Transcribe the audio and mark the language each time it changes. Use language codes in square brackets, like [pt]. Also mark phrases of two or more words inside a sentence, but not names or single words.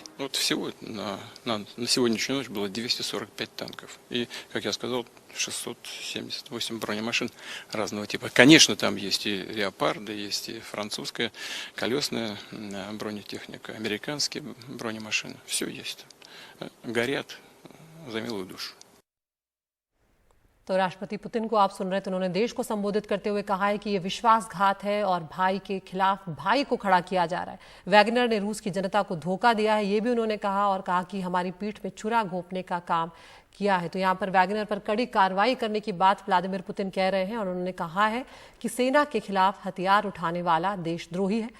[ru] Вот всего на сегодняшнюю ночь было 245 танков. И, как я сказал, 678 бронемашин разного типа. Конечно, там есть и леопарды, есть и французская колесная бронетехника, американские бронемашины. Все есть. горят за милую душу। [hi] तो राष्ट्रपति पुतिन को आप सुन रहे थे, उन्होंने देश को संबोधित करते हुए कहा है कि ये विश्वासघात है और भाई के खिलाफ भाई को खड़ा किया जा रहा है। वैगनर ने रूस की जनता को धोखा दिया है, ये भी उन्होंने कहा, और कहा कि हमारी पीठ में छुरा घोंपने का काम किया है। तो यहाँ पर वैगनर पर कड़ी कार्रवाई करने की बात व्लादिमीर पुतिन कह रहे हैं और उन्होंने कहा है कि सेना के खिलाफ हथियार उठाने वाला देशद्रोही है।